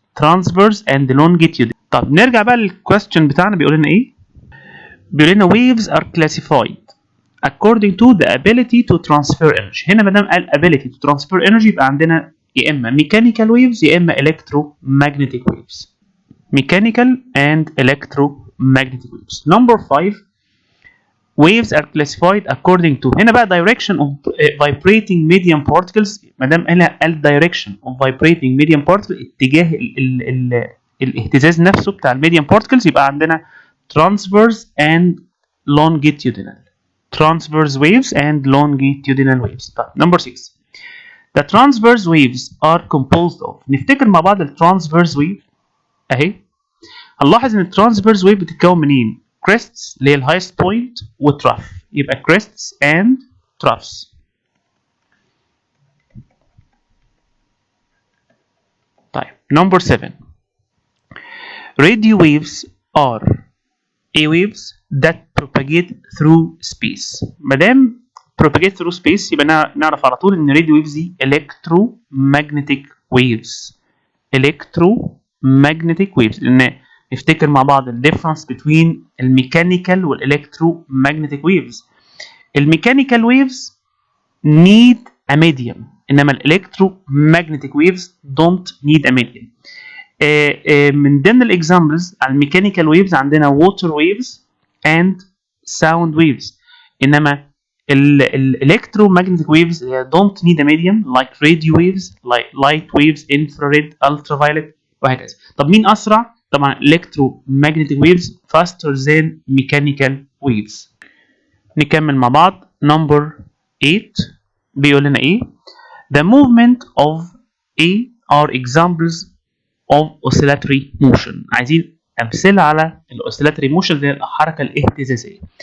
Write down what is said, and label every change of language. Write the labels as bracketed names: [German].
[English] transverse and longitudinal. [Arabic] طب نرجع بقى للكويستشن بتاعنا بيقول لنا [English] ايه؟ بيقول لنا waves are classified according to the ability to transfer energy. [Arabic] هنا ما دام قال [English] ability to transfer energy [Arabic] يبقى عندنا يا اما [English] mechanical waves [Arabic] يا اما [English] electromagnetic waves. mechanical and electromagnetic waves. number 5 waves are classified according to [Arabic] هنا بقى [English] direction of vibrating medium particles. [Arabic] ما دام قال [English] direction of vibrating medium particles [Arabic] اتجاه الاهتزاز نفسه بتاع الميديم particles يبقى عندنا [English] transverse and longitudinal. transverse waves and longitudinal waves. [Arabic] طيب [English] number 6 the transverse waves are composed of. [Arabic] نفتكر مع بعض ال [English] transverse wave [Arabic] اهي. هنلاحظ ان ال transverse wave بتتكون منين؟ crests اللي هي ال [English] highest point [Arabic] و trough. يبقى [English] crests and troughs. طيب number 7 radio waves are A waves that propagate through space. [Arabic] ما دام [English] propagate through space [Arabic] يبقى نعرف على طول ان [English] radio waves [Arabic] دي [English] electromagnetic waves. electromagnetic waves [Arabic] لان نفتكر مع بعض ال [English] difference between [Arabic] الميكانيكال والelectromagnetic waves. [English] الميكانيكال waves need a medium [Arabic] انما [English] electromagnetic waves don't need a medium. [Arabic] من ضمن [English] الاكزامبلز على الميكانيكال ويفز [Arabic] عندنا [English] water waves and sound waves انما الالكترومagnetic waves هي don't need a medium like radio waves like light waves infrared ultraviolet [Arabic] وهكذا. طب مين اسرع؟ طبعا [English] electromagnetic waves faster than mechanical waves. [Arabic] نكمل مع بعض. [English] number 8 [Arabic] بيقول لنا ايه؟ [English] the movement of A are examples of oscillatory motion. [Arabic] عايزين امثله على الاوسيلاتوري موشن اللي هي الحركه الاهتزازيه.